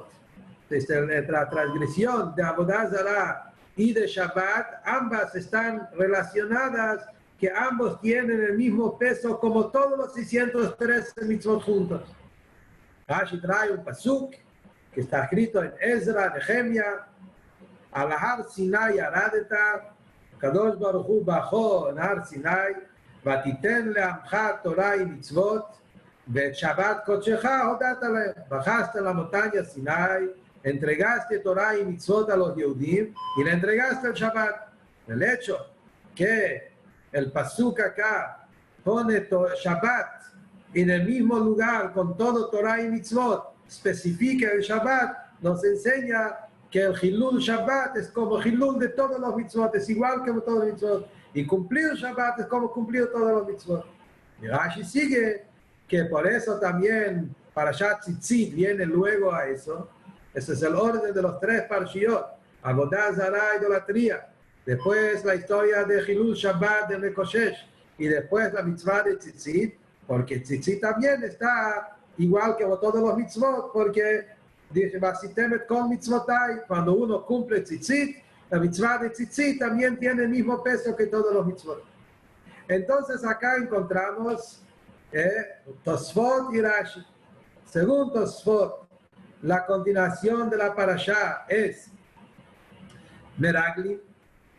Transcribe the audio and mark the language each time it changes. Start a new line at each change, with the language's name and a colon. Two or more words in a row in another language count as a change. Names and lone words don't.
Spanish: Desde la transgresión de
Hebrew: עבודה זרה
Spanish: y de Shabbat, ambas están relacionadas, que ambos tienen el mismo peso como todos los 613 mitzvot juntos. Rashi trae un pasuk que está escrito en Ezra, Nehemia,
Hebrew: על הר סיני ירדת, הקדוש ברוך הוא
Spanish: bajó en Har Sinai,
Hebrew: ותיתן לעמך תורה y mitzvot, ואת שבת קודשך הודעת להם.
Spanish: Bajaste a la montaña Sinai, entregaste Torah y mitzvot a los Yehudim y le entregaste el Shabbat. El hecho que el pasuk acá pone Shabbat en el mismo lugar con todo Torah y mitzvot, especifica el Shabbat, nos enseña que el
Hebrew: חילול שבת
Spanish: es como Hilul de todos los mitzvot, es igual que todos los mitzvot. Y cumplir Shabbat es como cumplir todos los mitzvot. Y Rashi sigue que por eso también
Hebrew: פרשת ציצית
Spanish: viene luego a eso. Ese es el orden de los tres parshiot.
Hebrew: עבודה זרה,
Spanish: idolatría. Después la historia de
Hebrew: חילול שבת
Spanish: de Mekoshesh. Y después la mitzvah de Tzitzit. Porque Tzitzit también está igual que todos los mitzvot. Porque dice,
Hebrew: ועשיתם כל מצוותי.
Spanish: Cuando uno cumple Tzitzit, la mitzvah de Tzitzit también tiene el mismo peso que todos los mitzvot. Entonces acá encontramos Tosfot y Rashi. Según Tosfot, la continuación de la parashá es Meraglim.